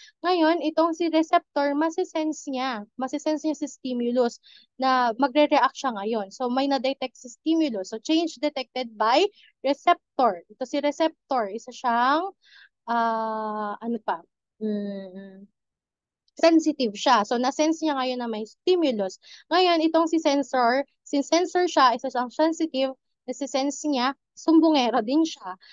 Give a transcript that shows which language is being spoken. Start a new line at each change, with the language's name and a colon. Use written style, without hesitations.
Filipino: Ngayon, itong si receptor, masisense niya si stimulus na magre-react siya ngayon. So, may na-detect si stimulus.
English: So, change detected by receptor.
Filipino: Ito si receptor, isa siyang, ano pa, sensitive siya. So, na-sense niya ngayon na may stimulus. Ngayon, itong si sensor, since sensor siya, isa siyang sensitive, nasi-sense niya, sumbongero din siya.